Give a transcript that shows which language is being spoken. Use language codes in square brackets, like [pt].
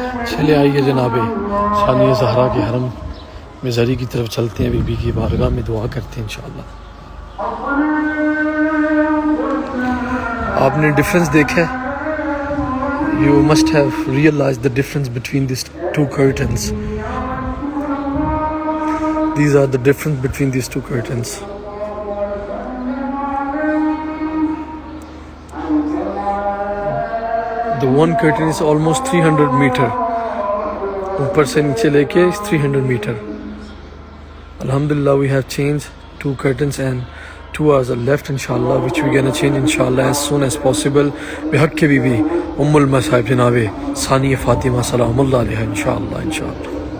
[ur] چلے آئیے جناب ثانیہ زہرا کے حرم میں زری کی طرف چلتے ہیں، بی بی کی بارگاہ میں دعا کرتے ہیں انشاءاللہ. آپ نے ڈفرینس دیکھا ہے، [en] you must have realized the difference between these 2 curtains. These are the difference between these 2 curtains. The one curtain is almost 300 meter. [ur] اوپر سے نیچے لے کے 300 meter. [en] Alhamdulillah we have changed 2 curtains and 2 hours are left inshallah, which we're gonna change inshallah as soon as possible [ur] بحق be be ام المصائب جناب ثانی فاطمہ سلام اللہ علیہ انشاءاللہ انشاءاللہ.